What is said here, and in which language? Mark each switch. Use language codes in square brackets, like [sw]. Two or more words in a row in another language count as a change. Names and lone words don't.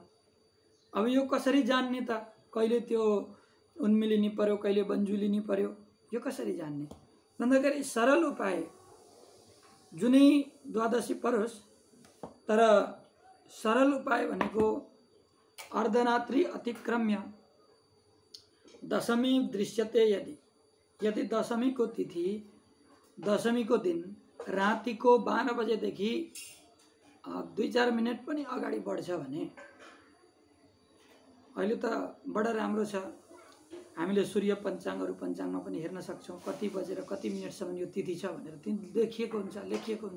[ne] अब यो कसरी जान्ने त? कहिले त्यो उन्मिलिनी पर्यो, कहिले बन्जुलिनी पर्यो, यो कसरी जान्ने भन्दाखेरि सरल उपाय, जुनै द्वादशी परोस्, तर सरल उपाय भनेको [sa] अर्धरात्रि अतिक्रम्य दशमी दृश्यते यदि [ne] दशमी को तिथि, दशमी को दिन रातिको 12 बजेदेखि 2-4 मिनट पनि अगाडि बढ्छ भने, अहिले त बडा राम्रो छ, हामीले सूर्य पञ्चाङ्गहरू पञ्चाङ्गमा पनि हेर्न सक्छौँ कति बजेर कति मिनटसम्म यो तिथि छ भनेर देखिएको हुन्छ, लेखिएको हुन्छ।